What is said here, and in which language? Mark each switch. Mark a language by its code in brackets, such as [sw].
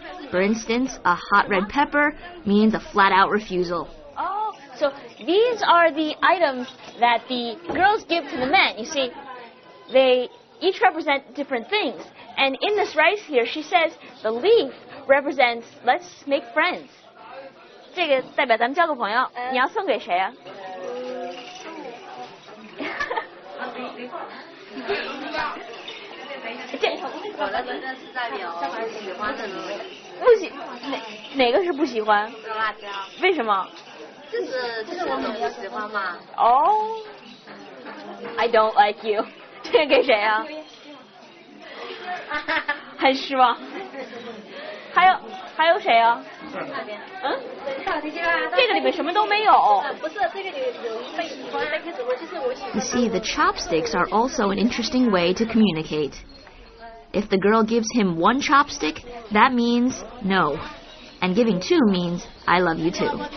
[en] For instance, a hot red pepper means a flat-out refusal. Oh, so these are the items that the girls give to the men. You see, they each represent different things. And in this rice here, she says the leaf represents let's make friends. [zh] 这个代表咱们交个朋友，你要送给谁啊？我的这个是代表喜欢的人。不喜哪个是不喜欢？辣椒。为什么？就是我们不喜欢嘛。哦、 [en] I don't like you [zh] 。这个给谁啊？很失望。还有谁啊？嗯？这个里面什么都没有。不是，这个有一个喜欢，那个怎么就是我喜欢。 [en] You see, the chopsticks are also an interesting way to communicate. If the girl gives him one chopstick, that means no. And giving two means I love you too.